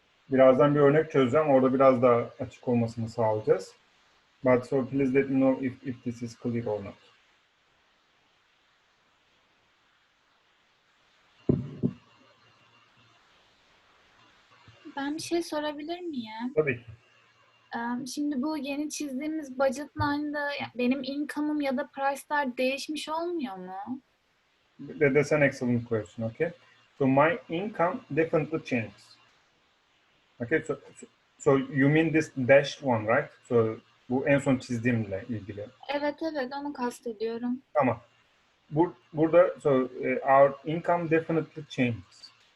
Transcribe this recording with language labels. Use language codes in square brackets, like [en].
[tr] Birazdan bir örnek çözeceğim. Orada biraz daha açık olmasını sağlayacağız. [en] But so please let me know if this is clear or not. [tr] Ben bir şey sorabilir miyim? Tabii ki. Şimdi bu yeni çizdiğimiz budget line'da benim income'ım ya da price'lar değişmiş olmuyor mu? [en] That's an excellent question, okay? So my income definitely changes. Okay, so you mean this dashed one, right? [tr] So bu en son çizdiğimle ilgili. Evet onu kastediyorum. Tamam. Burada [en] so our income definitely changes.